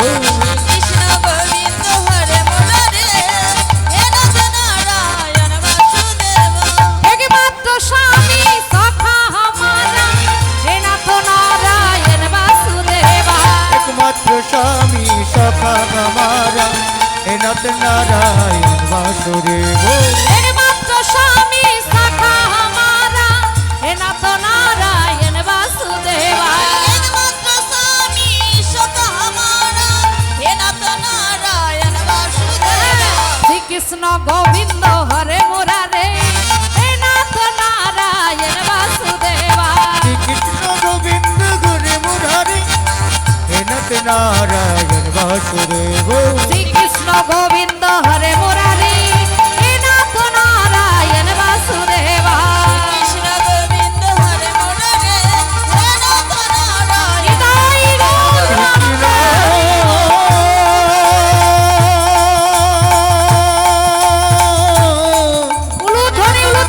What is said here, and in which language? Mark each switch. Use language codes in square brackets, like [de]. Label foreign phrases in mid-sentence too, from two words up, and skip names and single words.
[hi] कृष्ण गोविंद हरे मुरारे हे नाथ नारायण वासुदेव एकमात्र स्वामी सखा हमारा हे नाथ नारायण वासुदेवा एकमात्र स्वामी सखा हमारा हे नाथ नारायण वासुदेव एकमात्र स्वामी सखा हमारा हे नाथ नारायण वासुदेवा एकमात्र स्वामी सखा हमारा हे नाथ नारायण वासुदेव श्रीकृष्ण गोविंद हरे मुरारे हे नाथ नारायण वासुदेवा श्री कृष्ण गोविंद गुरु मुरारी हे नाथ नारायण वासुदेव श्रीकृष्ण गोविंद हरे मुरारे हे नाथ नारायण वासुदेवा कृष्ण गोविंद हरे मुरारे हे नाथ नारायण [bn] হৃদয় গৌর উলু ধ্বনি